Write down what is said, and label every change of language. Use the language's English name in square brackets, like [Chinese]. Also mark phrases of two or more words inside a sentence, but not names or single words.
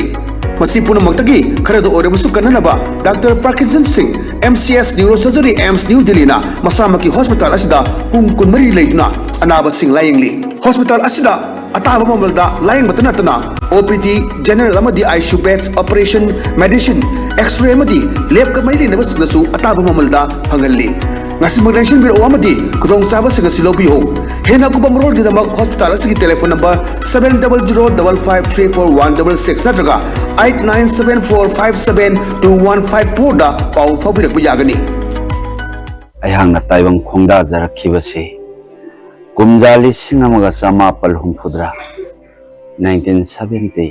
[Manipuri] Masi punamakdagi kharado orabasu kananaba Dr. Parkinson Singh MCS Neurosurgery AIMS New Delhi na masamaki hospital asida pung kunmari leiduna anaba sing layengli. Hospital asida ataba mamalda layeng batana tana [English] OPD general [Manipuri] amadi [English] ICU beds operation medicine x-ray [Manipuri] amadi lab ka maili na basnasu ataba mamalda hangalli. Ngasi magdenshin biro amadi kudong saba sing silobiho. Hena ko bamrol gidamak hospital asigi [English] telephone number [Manipuri] 700553416 natraga 8974572154 da pau phabirak bujagani. Ayang na taibang khongda jarakibase kumjali singamaga samapal humphudra 1970